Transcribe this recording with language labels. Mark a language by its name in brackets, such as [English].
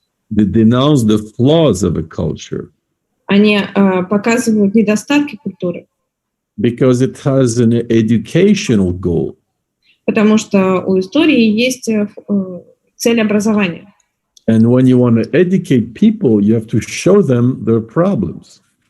[English] They denounce the flaws of a culture. [Russian] Они показывают недостатки культуры. [English] Because it has an educational goal. [Russian] Потому что у истории есть цель образования. [English] And when you want to educate people, you have to show them their problems.